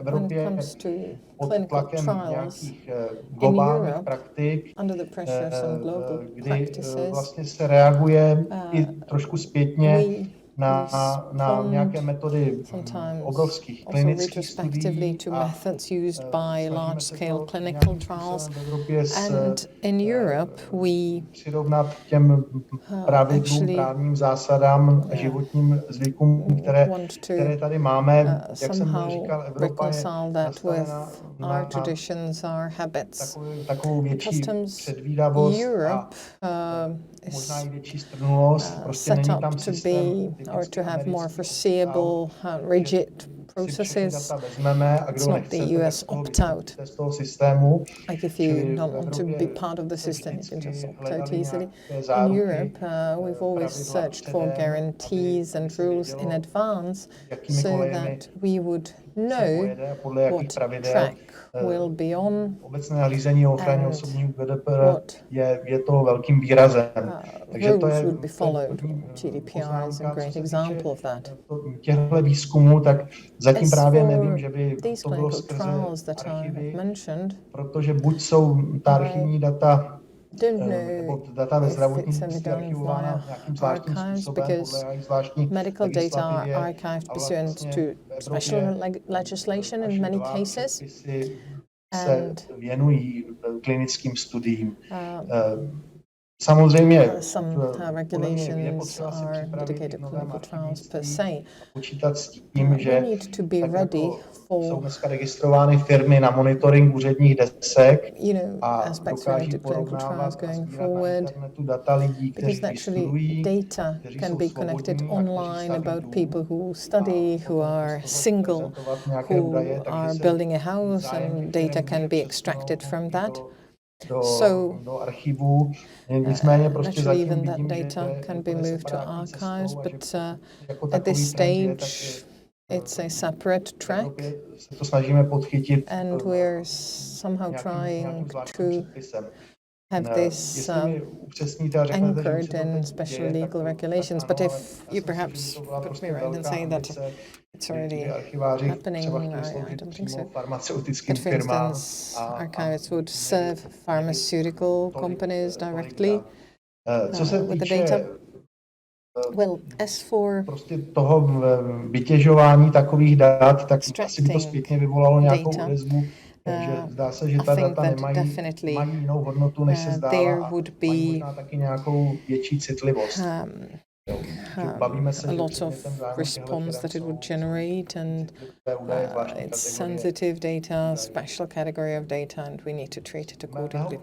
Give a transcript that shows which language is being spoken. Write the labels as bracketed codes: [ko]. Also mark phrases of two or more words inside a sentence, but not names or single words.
[cs] Evropě pod tlakem nějakých globálních praktik, kdy vlastně se reaguje i trošku zpětně na nějaké metody obrovských klinických studií a přirovnat těm pravidlům, právním zásadám, životním zvykům, které tady máme. Jak jsem říkal, Evropa je nastavena na takovou větší předvídavost a možná i větší strnulost. Prostě není tam systém [en] or to have more foreseeable, rigid processes. It's not the US opt-out. Like if you don't want to be part of the system, you can just opt out easily. In Europe, we've always searched for guarantees and rules in advance so that we would know what track will be on. [cs] Obecné nařízení o ochraně osobních GDPR je to velkým výrazem. Takže to je [en] GDPR is a great example of that. [cs] Těchto výzkumů, tak zatím právě nevím, že by to bylo skrze archivy, protože buď jsou ta archivní data nebo data ve zdravotnictví archivována nějakým zvláštním způsobem, podle zvláštní [en] medical data are archived pursuant to special legislation in many cases. [cs] Se věnují klinickým studiím. Samozřejmě [en] regulations are dedicated to clinical trials per se. [cs] Počítat s tím, že jsou dneska registrovány firmy na monitoring úředních desek a dokáží porovnávat a sbírat na internetu data lidí, kteří studují, [en] data can be connected online about people who study, who are single, who are building a house, and data can be extracted from that. [cs] Do archivů. Nicméně prostě [en] naturally even that data can be moved to archives, but at this stage it's a separate track, [cs] to snažíme podchytit, [en] and we're somehow trying to have this anchored in special legal regulations. But if you perhaps put me right and say that it's already happening, I don't think so. But for instance, archivists would serve pharmaceutical companies directly with the data. Well, as for [cs] prostě toho vytěžování takových dat, tak asi by to zpětně vyvolalo nějakou odezvu. Takže zdá se, že ta data mají jinou hodnotu, než se zdává, a mají možná taky nějakou větší citlivost. [en] A lot of response that it would generate, and it's sensitive data, special category of data, and we need to treat it accordingly.